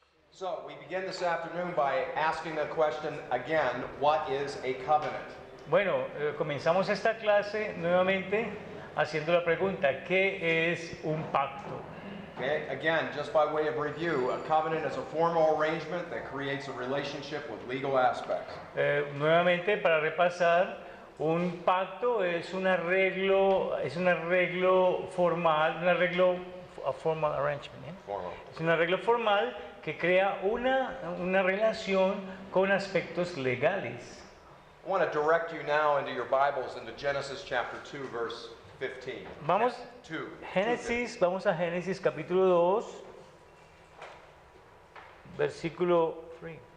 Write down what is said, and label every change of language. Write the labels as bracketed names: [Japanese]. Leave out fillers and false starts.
[English] So, we begin this afternoon by asking the question again, what is a covenant? [Spanish] Bueno, comenzamos esta clase nuevamente haciendo la pregunta, ¿qué es un pacto? [English] Okay, again, just by way of review, a covenant is a formal arrangement that creates a relationship with legal aspects. [Spanish] Nuevamente, para repasar, un pacto es un arreglo formal, [English] a formal arrangement, [Spanish] ¿eh? Formal. Es un arreglo formal que crea una relación con aspectos legales. [English] I want to direct you now into your Bibles into Genesis chapter 2, verse 15. [Spanish] Vamos, 2. vamos a Génesis capítulo 2, versículo 3.